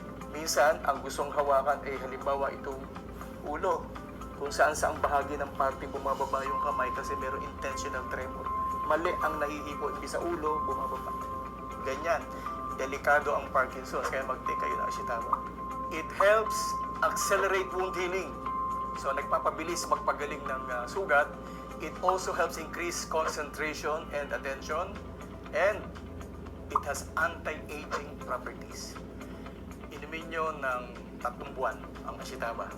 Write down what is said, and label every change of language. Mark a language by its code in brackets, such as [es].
[tl] Minsan, ang gustong hawakan ay halimbawa itong ulo. Kung saan-saang bahagi ng parte bumababa yung kamay kasi merong intentional tremor. Mali ang nahihipot sa ulo, bumababa. Ganyan. Delikado ang Parkinson's, kaya mag-take kayo ng ashitaba. [en] It helps accelerate wound healing. So, [tl] nagpapabilis magpagaling ng sugat. [en] It also helps increase concentration and attention. And it has anti-aging properties. [tl] Inumin nyo ng 3 buwan ang ashitaba.